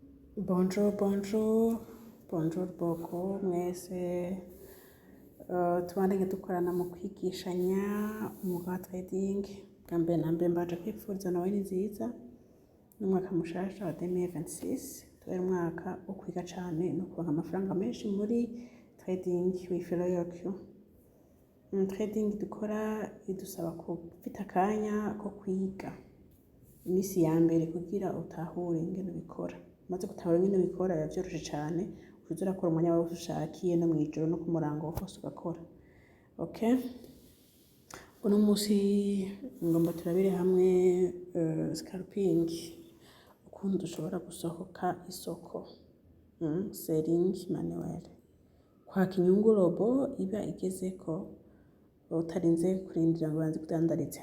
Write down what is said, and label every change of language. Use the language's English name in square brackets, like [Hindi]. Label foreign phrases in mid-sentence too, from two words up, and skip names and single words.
[French] Bonjour, bonjour, bonjour [Rundi] boko mwese. Tubandanye dukorana mu kwigishanya umwuga wa trading. Bwa mbere na mbere mbaje kwipfuriza Noheli nziza n'umwaka mushasha wa 2026. Tubere umwaka wo kwiga cane no kuronka amafaranga menshi muri [English] trading with Royal Q. [Rundi] Trading dukora idusaba gufita akanya ko kwiga imisi ya mbere kugira utahure ingene bikora. Maze gutahura ingene bikora byoroshe cyane, uza urakora umwanya wawe ushakiye no mwijoro no kumurango hose ugakora. Okay, uno musi ngomba turabire hamwe scalping, ukuntu dushobora gusohoka isoko, selling manuel, kwaka inyungu robo iba igezeko utarinze kurindira ngo banze kudandaritse.